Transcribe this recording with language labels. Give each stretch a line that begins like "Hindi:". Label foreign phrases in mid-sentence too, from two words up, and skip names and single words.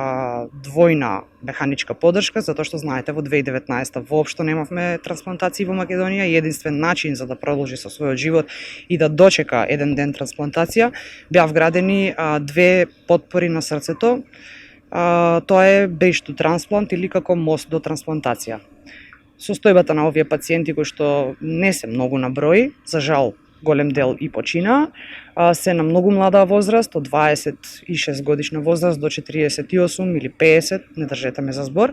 Macedonian: двојна механичка поддршка, затоа што знаете во 2019 воопшто немавме трансплантации во Македонија и единствен начин за да продолжи со својот живот и да дочека еден ден трансплантација беа вградени две потпори на срцето. Тоа е
English: bridge to transplant
Macedonian: или како мост до трансплантација. Состојбата на овие пациенти кои што не се многу на број, за жал голем дел и почина, се на многу млада возраст, од 26 годишна возраст до 48 или 50, не држете ме за збор.